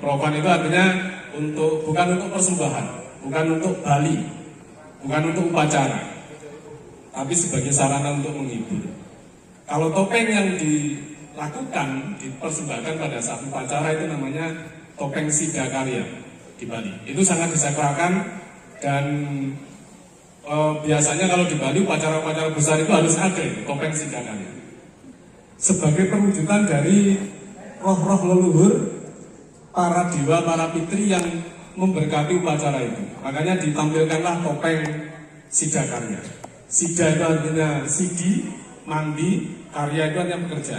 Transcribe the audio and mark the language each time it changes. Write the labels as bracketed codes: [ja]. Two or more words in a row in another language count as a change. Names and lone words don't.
[id] Profan itu artinya bukan untuk persembahan, bukan untuk Bali, bukan untuk upacara, tapi sebagai sarana untuk menghibur. Kalau topeng yang dilakukan, dipersembahkan pada saat upacara itu namanya topeng Sidakarya di Bali. Itu sangat disakralkan dan biasanya kalau di Bali upacara-upacara besar itu harus ada topeng Sidakarya. Sebagai perwujudan dari roh-roh leluhur, para dewa, para pitri yang memberkati upacara itu. Makanya ditampilkanlah topeng Sidakarya. Sida itu artinya sidi, mandi, karya itu artinya pekerjaan.